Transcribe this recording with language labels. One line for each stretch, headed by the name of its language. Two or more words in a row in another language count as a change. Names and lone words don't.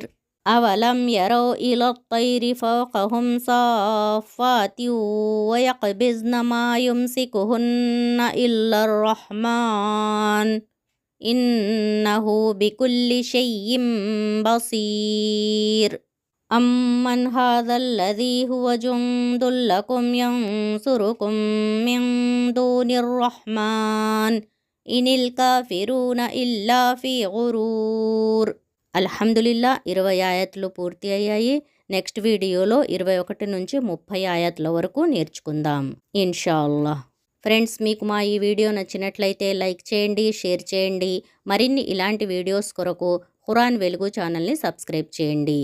Arabic: أولم يروا إلى الطير فوقهم صافات ويقبضن ما يمسكهن إلا الرحمن إنه بكل شيء بصير. أمن هذا الذي هو جند لكم ينصركم من دون الرحمن إن الكافرون إلا في غرور. الحمد لله
Telugu: 20 ఆయతులు పూర్తి అయ్యాయి. నెక్స్ట్ వీడియోలో 21 నుంచి 30 ఆయతుల వరకు నేర్చుకుందాం
Arabic: إن شاء الله.
Telugu: ఫ్రెండ్స్, మీకు మా ఈ వీడియో నచ్చినట్లయితే లైక్ చేయండి, షేర్ చేయండి. మరిన్ని ఇలాంటి వీడియోస్ కొరకు ఖురాన్ వెలుగు ఛానల్ని సబ్స్క్రైబ్ చేయండి.